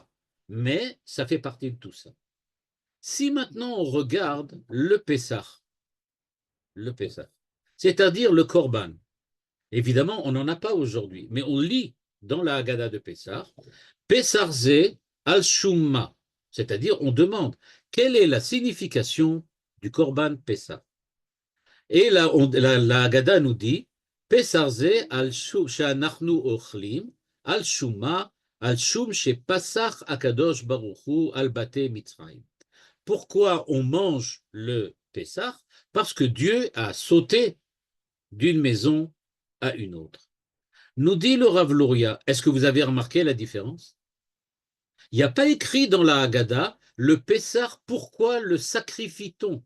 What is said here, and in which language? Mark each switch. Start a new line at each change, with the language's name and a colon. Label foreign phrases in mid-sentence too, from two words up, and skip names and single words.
French: Mais ça fait partie de tout ça. Si maintenant on regarde le Pessah, c'est-à-dire le Korban, évidemment, on n'en a pas aujourd'hui, mais on lit dans la Haggadah de Pessah,
Hebrew: פסח זה על שום מה,
French: c'est-à-dire on demande quelle est la signification du
Hebrew: קרבן פסח.
French: Et là, la Haggadah nous dit
Hebrew: פסח זה שאנו אוכלים על שום מה על שום שפסח הקדוש ברוך הוא על בתי מצרים.
French: Pourquoi on mange le Pessah? Parce que Dieu a sauté d'une maison à une autre. Nous dit le Rav Luria, est-ce que vous avez remarqué la différence? Il n'y a pas écrit dans la Haggadah le Pessah, pourquoi le sacrifie-t-on?